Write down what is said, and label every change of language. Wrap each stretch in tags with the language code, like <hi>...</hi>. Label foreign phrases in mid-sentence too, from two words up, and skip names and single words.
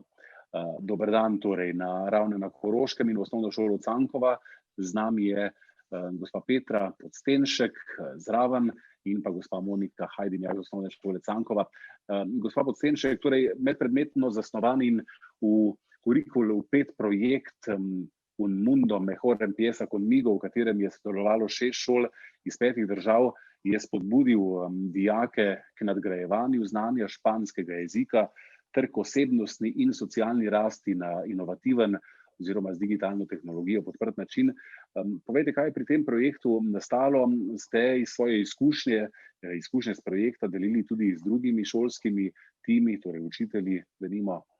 <sl>Dober dan torej na Ravne na Koroškem in osnovno šolo Cankova. Z nami je gospa Petra Podstenšek zraven in pa gospa Monika Hajdinjak iz osnovne šole Cankova. Gospa Podstenšek, torej medpredmetno zasnovan in v kurikulu vpet projekt Un mundo mejor empieza conmigo, v katerem je sodelovalo 6 šol iz 5 držav, je spodbudil dijake k nadgrajevanju znanja španskega jezika ter k osebnostni in socialni rasti na inovativen oziroma z digitalno tehnologijo podprt način. Povejte, kaj je pri tem projektu nastalo? Ste iz svoje izkušnje s projekta delili tudi z drugimi šolskimi timi, torej učitelji, denimo?</sl>